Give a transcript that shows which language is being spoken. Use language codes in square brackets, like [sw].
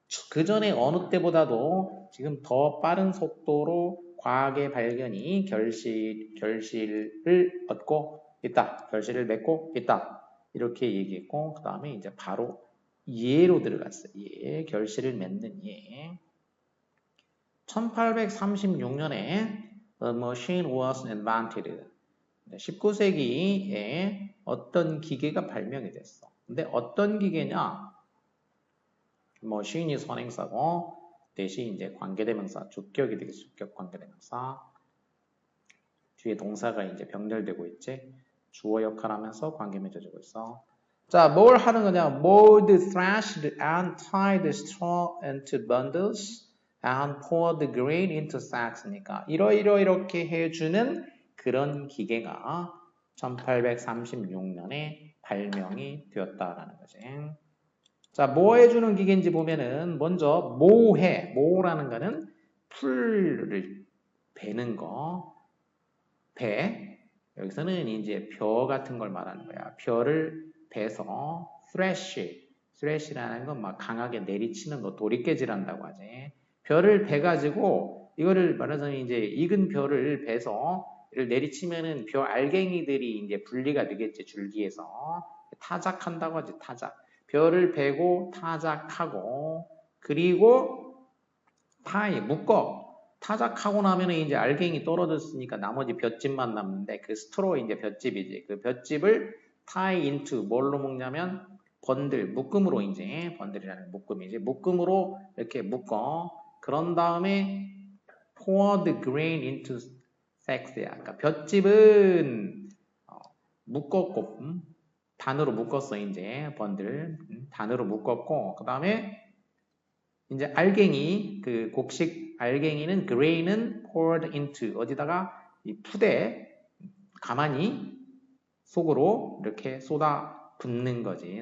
[ko] 그 전에 어느 때보다도 지금 더 빠른 속도로 과학의 발견이 결실을 얻고 있다. 결실을 맺고 있다. 이렇게 얘기했고 그 다음에 이제 바로 예로 들어갔어요. 예, 결실을 맺는 예. 1836년에 [en] the machine was invented. [ko] 19세기에 어떤 기계가 발명이 됐어. 근데 어떤 기계냐? machine이 선행사고 대신 이제 관계대명사, 주격이 되겠어. 주격 관계대명사. 뒤에 동사가 이제 병렬되고 있지. 주어 역할하면서 관계 맺어지고 있어. 자, 뭘 하는 거냐? [en] mold, threshed, and tied straw into bundles and poured grain into sacks [ko] 니까 이렇게 해주는 그런 기계가 1836년에 발명이 되었다라는 거지. 자, 뭐 해주는 기계인지 보면은 먼저 모라는 거는 풀을 베는 거, 여기서는 이제 벼 같은 걸 말하는 거야. 벼를 베서 thresh라는 건 막 강하게 내리치는 거, 도리깨질한다고 하지. 벼를 베가지고 이거를 말하자면 이제 익은 벼를 베서 이를 내리치면은 벼 알갱이들이 이제 분리가 되겠지. 줄기에서 타작한다고 하지. 타작. 벼를 베고 타작하고 그리고 묶어. 타작하고 나면 이제 알갱이 떨어졌으니까 나머지 볏짚만 남는데 그 스트로 이제 볏짚이지. 그 볏짚을 [en] tie into [ko] 뭘로 묶냐면 묶음으로 이제 번들이라는 묶음이지. 묶음으로 이렇게 묶어. 그런 다음에 [en] pour the grain into sacks [ko] 야. 그러니까 볏짚은 묶었고 단으로 묶었어 이제 번들 단으로 묶었고 그 다음에 이제 알갱이 그 곡식 알갱이는 grain은 [en] poured into [ko] 어디다가 이 푸대 가만히 속으로 이렇게 쏟아 붓는 거지.